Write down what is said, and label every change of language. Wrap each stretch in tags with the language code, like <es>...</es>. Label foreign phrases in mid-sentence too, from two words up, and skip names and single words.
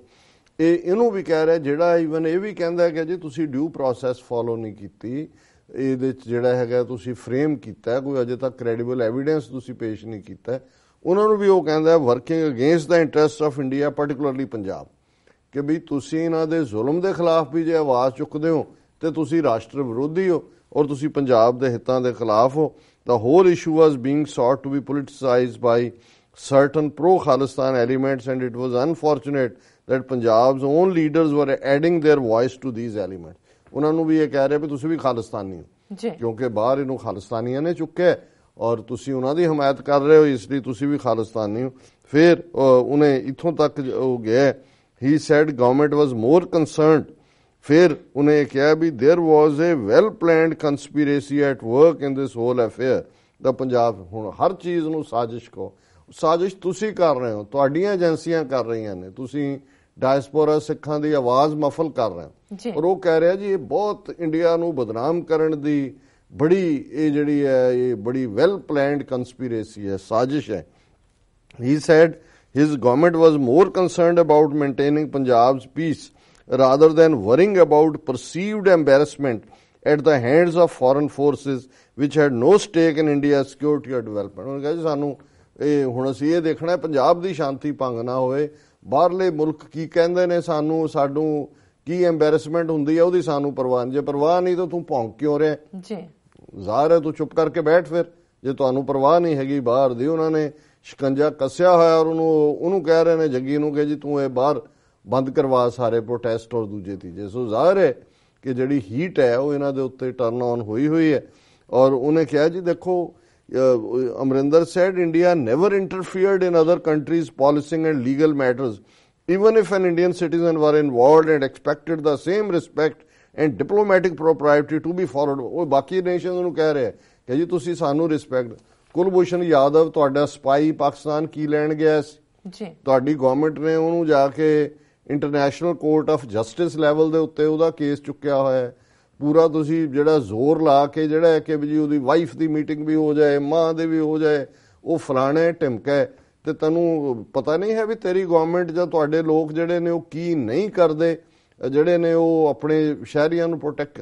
<pa>ਇਹਨੂੰ ਵੀ ਕਹਿ ਰਿਹਾ, ਜਿਹੜਾ ਈਵਨ ਇਹ ਵੀ ਕਹਿੰਦਾ ਕਿ ਜੀ ਤੁਸੀਂ</pa> <en>due process follow</en> <pa>ਨਹੀਂ ਕੀਤੀ, ਇਹਦੇ 'ਚ ਜਿਹੜਾ ਹੈਗਾ ਤੁਸੀਂ ਫਰੇਮ ਕੀਤਾ, ਕੋਈ ਅਜੇ ਤੱਕ</pa> <en>credible evidence</en> <pa>ਤੁਸੀਂ ਪੇਸ਼ ਨਹੀਂ ਕੀਤਾ। ਉਹਨਾਂ ਨੂੰ ਵੀ ਉਹ ਕਹਿੰਦਾ</pa> <en>working against the interest of India, particularly Punjab,</en> <pa>ਕਿ ਵੀ ਤੁਸੀਂ ਇਹਨਾਂ ਦੇ ਜ਼ੁਲਮ ਦੇ ਖਿਲਾਫ ਵੀ ਜੇ ਆਵਾਜ਼ ਚੁੱਕਦੇ ਹੋ ਤੇ ਤੁਸੀਂ ਰਾਸ਼ਟਰ ਵਿਰੋਧੀ ਹੋ ਔਰ ਤੁਸੀਂ ਪੰਜਾਬ ਦੇ ਹਿੱਤਾਂ ਦੇ ਖਿਲਾਫ ਹੋ।</pa> <en>The whole issue was being sought to be politicized by certain pro-Khalistan elements, and it was unfortunate that Punjab's own leaders were adding their voice to these elements.</en> <pa>ਉਹਨਾਂ ਨੂੰ ਵੀ ਇਹ ਕਹਿ ਰਿਹਾ ਵੀ ਤੁਸੀਂ ਵੀ ਖਾਲਿਸਤਾਨੀ ਹੋ, ਕਿਉਂਕਿ ਬਾਹਰ ਇਹਨੂੰ ਖਾਲਿਸਤਾਨੀਆਂ ਨੇ ਚੁੱਕਿਆ ਔਰ ਤੁਸੀਂ ਉਹਨਾਂ ਦੀ ਹਮਾਇਤ ਕਰ ਰਹੇ ਹੋ, ਇਸ ਲਈ ਤੁਸੀਂ ਵੀ ਖਾਲਿਸਤਾਨੀ ਹੋ। ਫਿਰ ਉਹਨੇ ਇੱਥੋਂ ਤੱਕ ਉਹ ਗਿਆ,</pa> <en>he said government was more concerned।</en> <pa>ਫਿਰ ਉਹਨੇ ਕਿਹਾ ਵੀ</pa> <en>there was a well planned conspiracy at work in this whole affair।</en> <pa>ਦਾ ਪੰਜਾਬ ਹੁਣ ਹਰ ਚੀਜ਼ ਨੂੰ ਸਾਜ਼ਿਸ਼ ਕਹੋ, ਸਾਜ਼ਿਸ਼ ਤੁਸੀਂ ਕਰ ਰਹੇ ਹੋ, ਤੁਹਾਡੀਆਂ ਏਜੰਸੀਆਂ ਕਰ ਰਹੀਆਂ ਨੇ, ਤੁਸੀਂ ਡਾਇਸਪੋਰਾ ਸਿੱਖਾਂ ਦੀ ਆਵਾਜ਼ ਮਫਲ ਕਰ ਰਹੇ ਹੋ। ਔਰ ਉਹ ਕਹਿ ਰਿਹਾ ਜੀ ਇਹ ਬਹੁਤ ਇੰਡੀਆ ਨੂੰ ਬਦਨਾਮ ਕਰਨ ਦੀ ਬੜੀ ਇਹ ਜਿਹੜੀ ਹੈ ਇਹ ਬੜੀ</pa> <en>well planned conspiracy</en> <pa>ਹੈ, ਸਾਜ਼ਿਸ਼ ਹੈ।</pa> <en>He said his government was more concerned about maintaining Punjab's peace rather than worrying about perceived embarrassment at the hands of foreign forces which had no stake in India's security or development।</en> <pa>ਉਹਨੇ ਕਿਹਾ ਜੀ ਸਾਨੂੰ ਇਹ ਹੁਣ ਅਸੀਂ ਇਹ ਦੇਖਣਾ ਪੰਜਾਬ ਦੀ ਸ਼ਾਂਤੀ ਭੰਗ ਨਾ ਹੋਏ, ਬਾਹਰਲੇ ਮੁਲਕ ਕੀ ਕਹਿੰਦੇ ਨੇ ਸਾਨੂੰ ਕੀ ਐਮਬੈਰਸਮੈਂਟ ਹੁੰਦੀ ਹੈ ਉਹਦੀ ਸਾਨੂੰ ਪਰਵਾਹ ਨਹੀਂ। ਜੇ ਪਰਵਾਹ ਨਹੀਂ ਤਾਂ ਤੂੰ ਭੌਂਕ ਕਿਉਂ ਰਿਹਾ ਜੀ? ਜ਼ਾਹਰ ਹੈ ਤੂੰ ਚੁੱਪ ਕਰਕੇ ਬੈਠ। ਫਿਰ ਜੇ ਤੁਹਾਨੂੰ ਪਰਵਾਹ ਨਹੀਂ ਹੈਗੀ ਬਾਹਰ ਦੀ, ਉਹਨਾਂ ਨੇ ਸ਼ਿਕੰਜਾ ਕੱਸਿਆ ਹੋਇਆ ਔਰ ਉਹਨੂੰ ਕਹਿ ਰਹੇ ਨੇ ਜੱਗੀ ਨੂੰ ਕਿ ਜੀ ਤੂੰ ਇਹ ਬਾਹਰ ਬੰਦ ਕਰਵਾ ਸਾਰੇ ਪ੍ਰੋਟੈਸਟ ਔਰ ਦੂਜੇ ਤੀਜੇ। ਸੋ ਜ਼ਾਹਰ ਹੈ ਕਿ ਜਿਹੜੀ ਹੀਟ ਹੈ ਉਹ ਇਹਨਾਂ ਦੇ ਉੱਤੇ</pa> <en>turn on</en> <pa>ਹੋਈ ਹੈ। ਔਰ ਉਹਨੇ ਕਿਹਾ ਜੀ ਦੇਖੋ</pa> <en>Amrinder said India never interfered in other countries' policing and legal matters, even if an Indian citizen were involved, and expected the same respect and diplomatic propriety to be followed.</en> <pa>ਉਹ ਬਾਕੀ ਨੇਸ਼ਨਸ ਨੂੰ ਕਹਿ ਰਿਹਾ ਕਿ ਜੀ ਤੁਸੀਂ ਸਾਨੂੰ ਰਿਸਪੈਕਟ। ਕੁਲਭੂਸ਼ਣ ਯਾਦਵ ਤੁਹਾਡਾ ਸਪਾਈ ਪਾਕਿਸਤਾਨ ਕੀ ਲੈਣ ਗਿਆ ਸੀ ਜੀ? ਤੁਹਾਡੀ ਗਵਰਨਮੈਂਟ ਨੇ ਉਹਨੂੰ ਜਾ ਕੇ ਇੰਟਰਨੈਸ਼ਨਲ ਕੋਰਟ ਆਫ ਜਸਟਿਸ ਲੈਵਲ ਦੇ ਉੱਤੇ ਉਹਦਾ ਕੇਸ ਚੁੱਕਿਆ ਹੋਇਆ ਹੈ। ਪੂਰਾ ਤੁਸੀਂ ਜਿਹੜਾ ਜ਼ੋਰ ਲਾ ਕੇ ਜਿਹੜਾ ਹੈ ਕਿ ਵੀ ਜੀ ਉਹਦੀ ਵਾਈਫ ਦੀ ਮੀਟਿੰਗ ਵੀ ਹੋ ਜਾਏ, ਮਾਂ ਦੇ ਵੀ ਹੋ ਜਾਏ, ਉਹ ਫਲਾਣੇ ਢਿਮਕਾ, ਤੇ ਤੈਨੂੰ ਪਤਾ ਨਹੀਂ ਹੈ ਵੀ ਤੇਰੀ ਗਵਰਨਮੈਂਟ ਜਾਂ ਤੁਹਾਡੇ ਲੋਕ ਜਿਹੜੇ ਨੇ ਉਹ ਕੀ ਨਹੀਂ ਕਰਦੇ, ਜਿਹੜੇ ਨੇ ਉਹ ਆਪਣੇ ਸ਼ਹਿਰੀਆਂ ਨੂੰ ਪ੍ਰੋਟੈਕਟ।</pa>